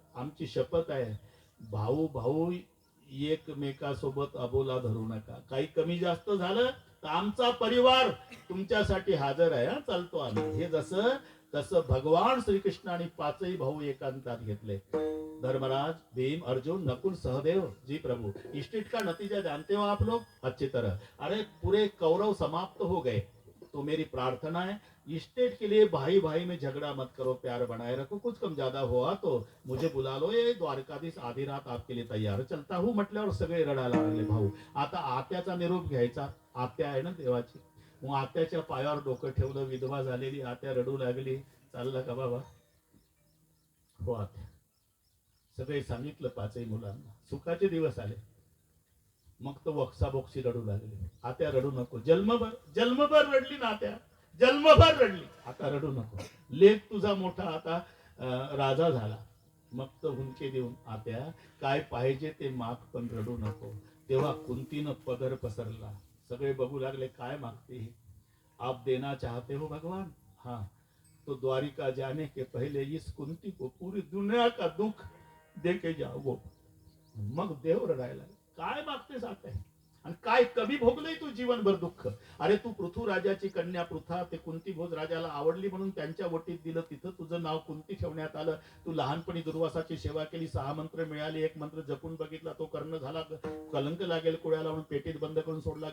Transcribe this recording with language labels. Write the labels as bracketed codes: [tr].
[mr] आमची शपथ आहे, भाऊ भाऊ एकमेकासोबत अबोला धरू नका. काही कमी जास्त झालं तर आमचा परिवार तुमच्यासाठी हजर आहे, हा चालतो आम्ही. हे जसं तसं भगवान श्रीकृष्णाने 5ही भाऊ एकांतात घेतले. [hi] धर्मराज, भीम, अर्जुन, नकुल, सहदेव, जी प्रभु, इष्टिट का नतीजा जानते हो आप लोग अच्छी तरह. अरे पूरे कौरव समाप्त हो गए, तो मेरी प्रार्थना है इस्टेट के लिए भाई भाई में झगड़ा मत करो, प्यार बनाए रखो. कुछ कम ज्यादा हुआ तो मुझे बुला लो, ये द्वारकाधीश आधी रात आपके लिए तैयार चलता हूँ [mr] म्हटल्यावर सगळे रडायला लागले भाऊ. आता आत्याचा निरोप घ्यायचा. आत्या आहे ना देवाची. मग आत्याच्या पायावर डोकं ठेवलं. विधवा झालेली आत्या रडू लागली. चाललं का बाबा? हो आत्या. सगळे सांगितलं 5ही मुलांना. सुखाचे दिवस आले. मग तो वक्सा बोक्षी रडू लागले. आत्या रडू नको. जन्मभर रडली ना आत्या, जन्मभर रडली. आता रडू नको, लेक तुझा मोठा आता राजा झाला. मग तो हुंके देऊन, आत्या काय पाहिजे ते माग, पण रडू नको. तेव्हा कुंतीनं पदर पसरला. सगळे बघू लागले, काय मागते ही? [hi] आप देना चाहते हो भगवान? हाँ, तो द्वारिका जाने के पहले इस कुंती को पूरी दुनिया का दुख दे के जाओ. [mr] मग देव रडायला, काय मागतेस आता? आणि काय कमी भोगलंय तू जीवनभर दुःख? अरे तू पृथ्वीराजाची कन्या पृथा, ते कुंती भोज राजाला आवडली म्हणून त्यांच्या वटीत दिलं, तिथं तुझं नाव कुंती ठेवण्यात आलं. तू लहानपणी दुर्वासाची सेवा केली, 6 मंत्र मिळाले, 1 मंत्र जपून बघितला, तो कर्ण झाला, कलंक लागेल कुळ्याला म्हणून पेटीत बंद करून सोडला.